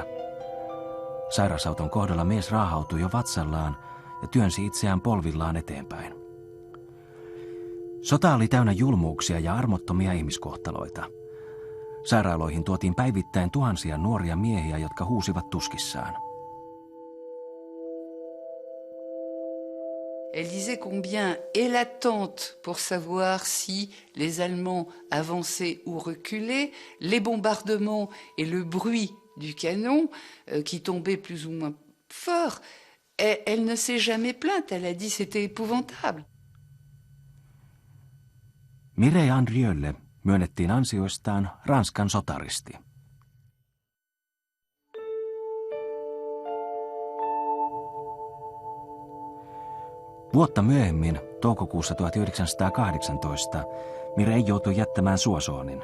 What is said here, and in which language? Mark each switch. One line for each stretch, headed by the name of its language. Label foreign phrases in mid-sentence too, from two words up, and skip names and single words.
Finnish: Sairasauton kohdalla mies raahautui jo vatsallaan ja työnsi itseään polvillaan eteenpäin. Sota oli täynnä julmuuksia ja armottomia ihmiskohtaloita. Sairaaloihin tuotiin päivittäin tuhansia nuoria miehiä, jotka huusivat tuskissaan.
French: Elle disait combien est l'attente pour savoir si les Allemands avançaient ou reculaient, les bombardements et le bruit du canon qui tombait plus ou moins fort. Elle ne s'est jamais plainte, elle a dit c'était épouvantable.
Finnish: Mireille Andrieulle myönnettiin ansioistaan Ranskan sotaristi. Vuotta myöhemmin, toukokuussa 1918, Mireille joutui jättämään Soissonin.